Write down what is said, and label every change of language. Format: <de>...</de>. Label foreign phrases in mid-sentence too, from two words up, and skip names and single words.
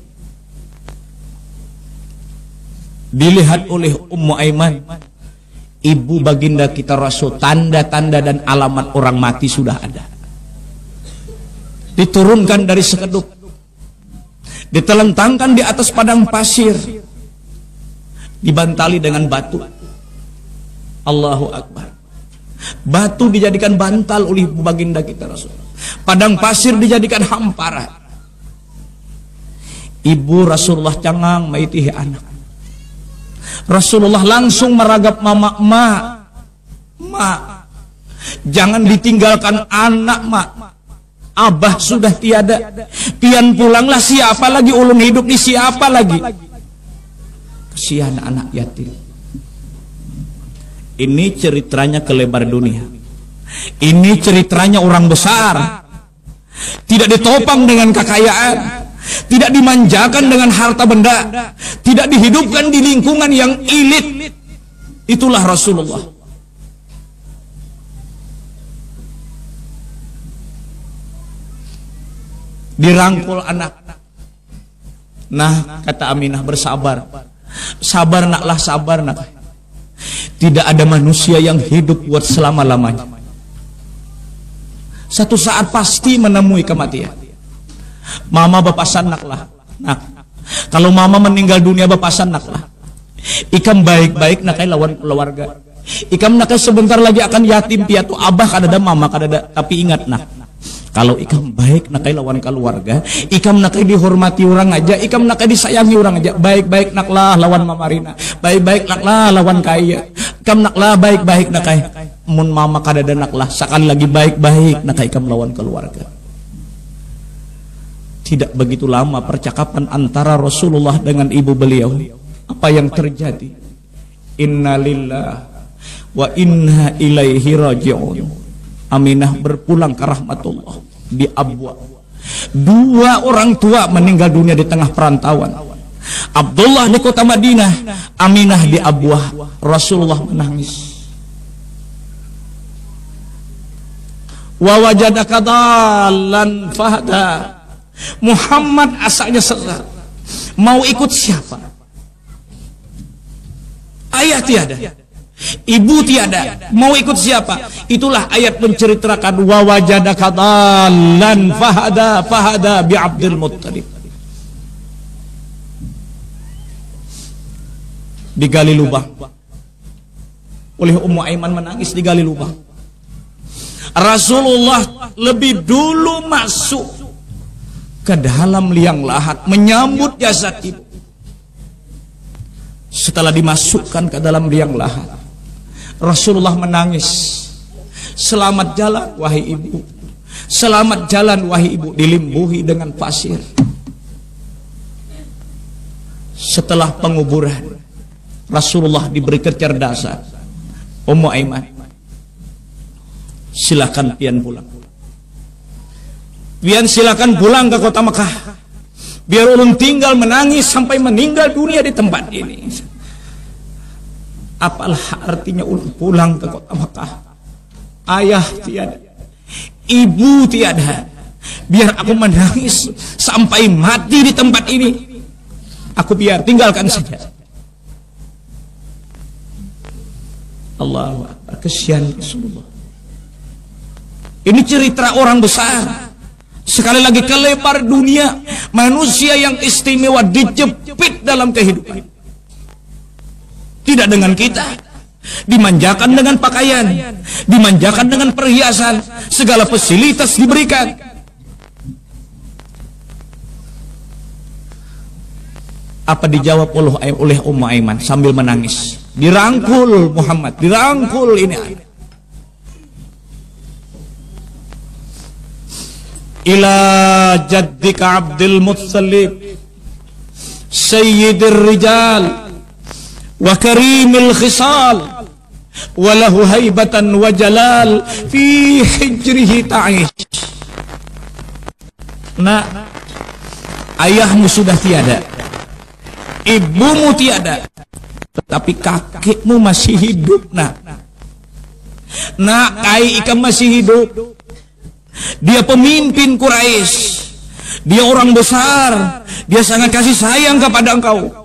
<id>Dilihat oleh Ummu Aiman, ibu baginda kita Rasul, tanda-tanda dan alamat orang mati sudah ada. Diturunkan dari sekedup, ditelentangkan di atas padang pasir, dibantali dengan batu.</id> <ar>الله أكبر.</ar> <id>Batu dijadikan bantal oleh ibu baginda kita Rasul. Padang pasir dijadikan hamparan. Ibu Rasulullah</id> <bjn>cangang maitihi anak.</bjn> <id>Rasulullah langsung meragap mama, ma, jangan ditinggalkan anak, ma.</id> <bjn>Abah sudah tiada, pian pulanglah, siapa lagi ulun hidup nih, siapa lagi?</bjn> <id>Kesian anak yatim. Ini ceritanya kelebar dunia. Ini ceritanya orang besar. Tidak ditopang dengan kekayaan, tidak dimanjakan dengan harta benda, tidak dihidupkan di lingkungan yang elit. Itulah Rasulullah. Dirangkul anak. Nah, kata Aminah, bersabar. Sabar naklah, sabar nak. Tidak ada manusia yang hidup buat selama-lamanya. Satu saat pasti menemui kematian.</id> <bjn>Mama bapasan naklah. Nak, kalau mama meninggal dunia bapasan naklah. Ikam baik-baik nakai lawan keluarga. Ikam nakai sebentar lagi akan yatim piatu, abah kadada, mama kadada. Tapi ingat nak, kalau ikam baik nakai lawan keluarga, ikam nakai dihormati orang aja, ikam nakai disayangi orang aja. Baik-baik naklah lawan mamarina, baik-baik naklah lawan kaya. Ikam naklah baik-baik nakai mun mama kadada naklah. Sekali lagi baik-baik nakai ikam lawan keluarga.</bjn> <id>Tidak begitu lama percakapan antara Rasulullah dengan ibu beliau. Apa yang terjadi?</id> <ar>إنا لله وإنا إليه راجعون.</ar> <id>Aminah berpulang ke rahmatullah di Abwa. 2 orang tua meninggal dunia di tengah perantauan. Abdullah di kota Madinah, Aminah di Abwa. Rasulullah menangis.</id> <ar>ووجدك ضالا فهدى.</ar> <id>Muhammad asalnya sesat. Mau ikut siapa? Ayah tiada, ibu tiada, mau ikut siapa? Itulah ayat menceritakan</id> <ar>ووجدك ضالا فهدى</ar> <id>bi Abdul Muttalib. Digali lubang oleh Ummu Aiman, menangis digali lubang. Rasulullah lebih dulu masuk ke dalam liang lahat menyambut jasad ibu. Setelah dimasukkan ke dalam liang lahat, Rasulullah menangis. Selamat jalan wahai ibu, selamat jalan wahai ibu. Dilimbuhi dengan pasir. Setelah penguburan, Rasulullah diberi kecerdasan. Ummu Aiman,</id> <bjn>silakan pian pulang. Pian silakan pulang ke kota Mekah. Biar ulun tinggal menangis sampai meninggal dunia di tempat ini. Apalah artinya ulun pulang ke kota Mekah?</bjn> <id>Ayah tiada, ibu tiada. Biar aku menangis sampai mati di tempat ini. Aku biar tinggalkan saja.</id> <ar>الله أكبر,</ar> <id>kesian Rasulullah. Ini cerita orang besar. Sekali lagi, kelebar dunia, manusia yang istimewa dijepit dalam kehidupan. Tidak dengan kita, dimanjakan dengan pakaian, dimanjakan dengan perhiasan, segala fasilitas diberikan. Apa dijawab oleh Ummu Aiman sambil menangis? Dirangkul Muhammad, dirangkul ini.</id> <ar>إلى جدك عبد المطلب سيد الرجال وكريم الخصال وله هيبة وجلال في حجره تعيش.</ar> <id>Nak, ayahmu sudah tiada, ibumu tiada, tetapi kakekmu masih hidup.</id> <bjn>Nak, Kai Ikam masih hidup.</bjn> <id>Dia pemimpin Quraisy, dia orang besar, dia sangat kasih sayang kepada engkau.</id>